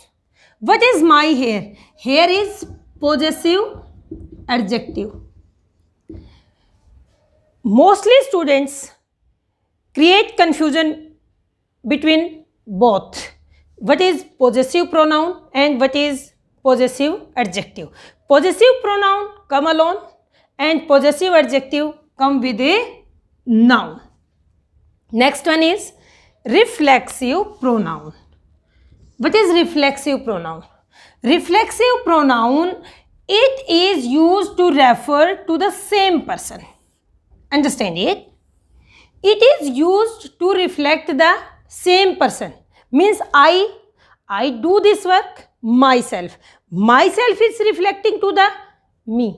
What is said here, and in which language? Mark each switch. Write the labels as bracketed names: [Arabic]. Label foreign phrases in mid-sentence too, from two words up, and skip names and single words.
[English] What is my here? Here is possessive adjective. Mostly students create confusion between both. What is possessive pronoun and what is possessive adjective? Possessive pronoun come alone and possessive adjective come with a noun. Next one is reflexive pronoun. What is reflexive pronoun? Reflexive pronoun, it is used to refer to the same person. Understand it? It is used to reflect the same person. Means I do this work myself. Myself is reflecting to the me.